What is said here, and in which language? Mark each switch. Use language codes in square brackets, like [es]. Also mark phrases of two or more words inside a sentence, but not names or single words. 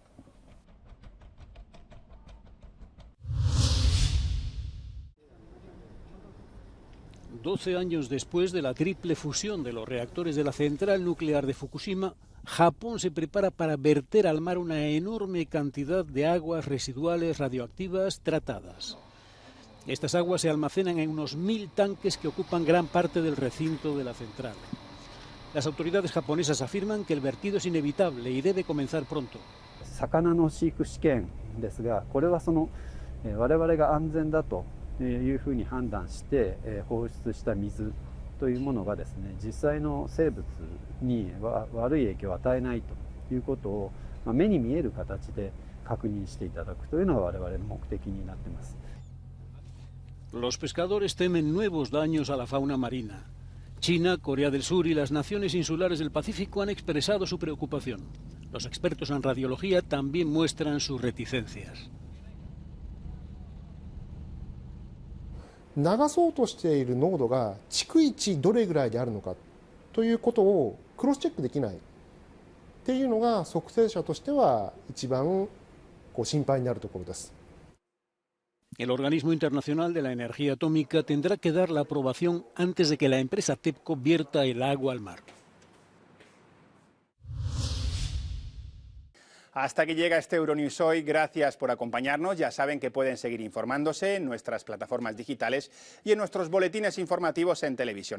[es] $12 años después de la triple fusión de los reactores de la central nuclear de Fukushima, Japón se prepara para verter al mar una enorme cantidad de aguas residuales radioactivas tratadas. Estas aguas se almacenan en unos 1000 tanques que ocupan gran parte del recinto de la central. Las autoridades japonesas afirman que el vertido es inevitable y debe comenzar pronto. [ja] 魚の飼育試験ですが、これは我々が安全だというふうに判断して放出した水というものがですね、実際の生物に悪い影響を与えないということを目に見える形で確認していただくというのが我々の目的になっています。 [es] Los pescadores temen nuevos daños a la fauna marina. China, Corea del Sur y las naciones insulares del Pacífico han expresado su preocupación. Los expertos en radiología también muestran sus reticencias. [ja] 流そうとしている濃度が逐一どれぐらいであるのかということをクロスチェックできないっていうのが測定者としては一番心配になるところです。 [es] El Organismo Internacional de la Energía Atómica tendrá que dar la aprobación antes de que la empresa TEPCO vierta el agua al mar. Hasta aquí llega este Euronews hoy. Gracias por acompañarnos. Ya saben que pueden seguir informándose en nuestras plataformas digitales y en nuestros boletines informativos en televisión.